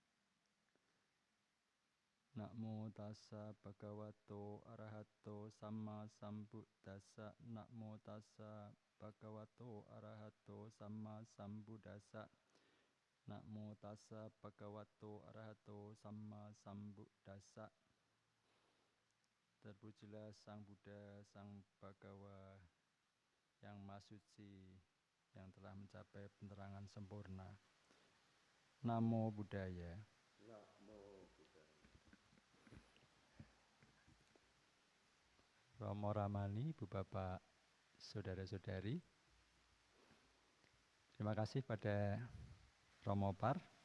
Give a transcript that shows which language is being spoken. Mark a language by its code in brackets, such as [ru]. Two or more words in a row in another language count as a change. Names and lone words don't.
[pi] Namo tassa bhagavato arahato samma sambuddhassa. Namo tassa bhagavato arahato samma sambuddhassa. Namo tassa bhagavato arahato samma sambuddhassa. [id] Terpujilah Sang Buddha, Sang Bhagawa yang Maha Suci, yang telah mencapai penerangan sempurna. [pi] Namo Buddhaya. [id] Romo Ramani, Ibu Bapak, Saudara-saudari, terima kasih pada Romo Par.